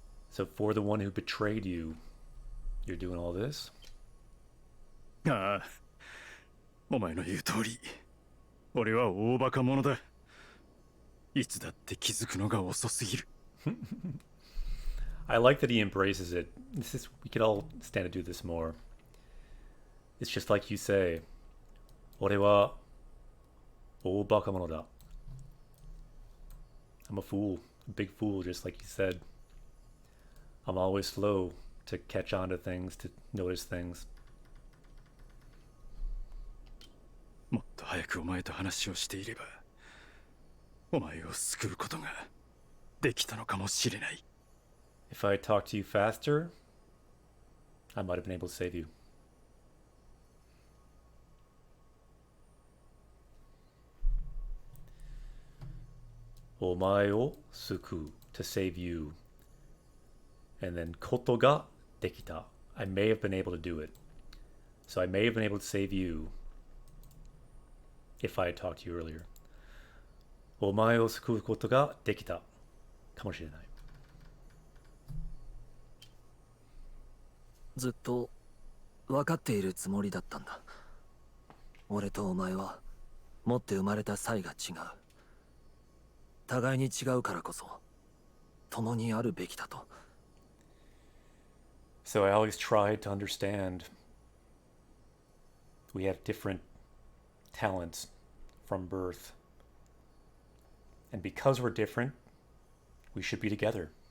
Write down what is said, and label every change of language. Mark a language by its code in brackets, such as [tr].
[en] So for the one who betrayed you, you're doing all this? [ja] ああ、お前の言う通り俺は大バカ者だ。いつだって気づくのが遅すぎる。 [en] I like that he embraces it. We could all stand to do this more. It's just like you say, [ja] 俺は大バカ者だ. [en] I'm a fool, a big fool, just like you said. I'm always slow to catch on to things, to notice things. [ja] もっと早くお前と話をしていればお前を救うことができたのかもしれない。 [en] If I talked to you faster, I might have been able to save you. [ja] Omae o suku, [en] to save you. And then [ja] koto ga dekita. [en] I may have been able to do it. So I may have been able to save you if I had talked to you earlier. [ja] Omae o suku koto ga dekita. Kamoshirenai. ずっと分かっているつもりだったんだ。俺とお前は持って生まれた際が違う。互いに違うからこそ共にあるべきだと。 [en] So I always tried to understand we have different talents from birth. And because we're different, we should be together.